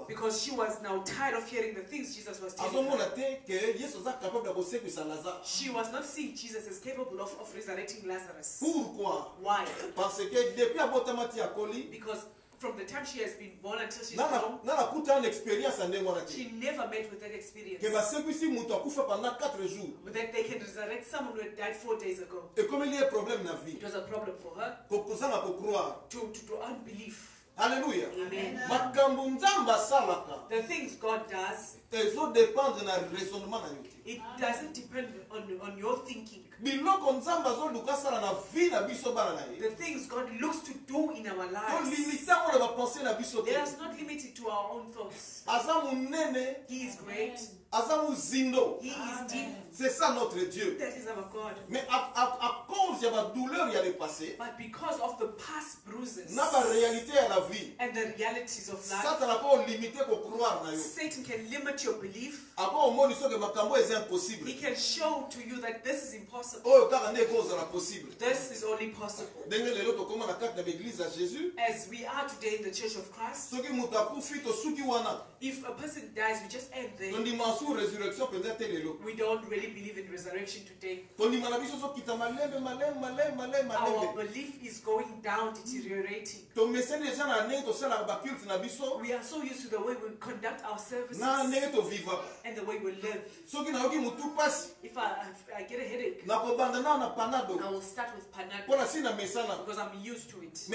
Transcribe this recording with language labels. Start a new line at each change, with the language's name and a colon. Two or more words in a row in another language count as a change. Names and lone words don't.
English: Because she was now tired of hearing the things Jesus was telling her.
Lingala: Azomona te que Yesu za capable de kosekisa Lazare.
English: She was not seeing Jesus as capable of resurrecting Lazarus.
French: Pourquoi?
English: Why?
French: Parce que depuis
Lingala: abotamati akoli,
English: Because from the time she has been born until she's nana grown,
Lingala: kuta
French: une expérience
Lingala: ande mwana te.
English: she never met with that experience.
Lingala: Que basekisi mutu akufa
French: pendant 4 jours.
English: That they can resurrect someone who had died 4 days ago.
French: Et comme il y a un problème na vie,
English: It was a problem for her
Lingala: kokozanga ko croire.
English: to unbelief.
French: Alléluia.
English: Amen.
Lingala: Makambo nzamba salaka.
English: The things God does,
Lingala: Ezo dépendre na raisonnement na yo te.
English: it doesn't depend on your thinking.
Lingala: Biloko nzamba zo luka sala na vie na biso bana na ye.
English: The things God looks to do in our To lives,
Lingala: limita ko na ba penser na biso te.
English: let us not limit it to our own thoughts.
Lingala: Aza munene,
English: He is great.
Lingala: aza muzindo.
English: He is deep.
French: C'est ça notre Dieu.
English: That is our God.
French: Mais à cause
Lingala: ya ba douleur ya
French: le passé,
English: But because of the past bruises
Lingala: na ba réalité ya
French: la vie,
English: and the realities of life,
Lingala: Satan a ko limiter ko croire na yo.
English: Satan can limit your belief.
Lingala: Ako omoni so que makambo est impossible.
English: He can show to you that this is impossible.
Lingala: Oyo kaka nde kozala possible.
English: This is only possible.
Lingala: Ndenge lelo tokoma na kati na l'église ya Jésus,
English: As we are today in the Church of Christ,
Lingala: soki mutu akufi tosuki wana,
English: if a person dies, we just end there.
Lingala: tondima su résurrection penza te lelo.
English: We don't really believe in resurrection today.
Lingala: Tondima na biso so kita malembe
English: Our belief is going down, deteriorating. We We are so used to the way we conduct our services and the way we live. If I get a headache, I will start with Panadol because I'm used to it.